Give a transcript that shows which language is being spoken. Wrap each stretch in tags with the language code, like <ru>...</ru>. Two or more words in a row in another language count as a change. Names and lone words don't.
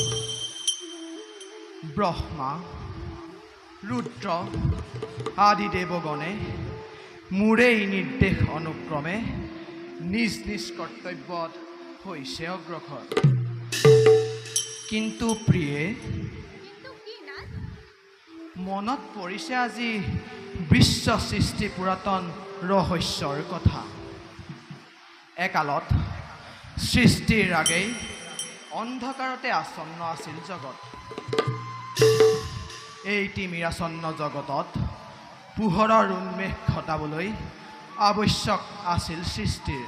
<as>ব্ৰহ্মা ৰুদ্ৰ আদি দেৱগণে মোৰে নিৰ্দেশ অনুক্ৰমে নিজ নিজ কৰ্তব্যত হৈছে অগ্ৰসৰ। কিন্তু প্ৰিয়ে মনত পৰিছে আজি বিশ্ব সৃষ্টি পুরাতন রহস্যৰ কথা। একালত সৃষ্টিৰ আগেই অন্ধকাৰতে আচ্ছন্ন আছিল জগত। এই তিমিৰাচ্ছন্ন জগতত পোহৰৰ উন্মেষ ঘটাবলৈ আৱশ্যক আছিল সৃষ্টিৰ।</as>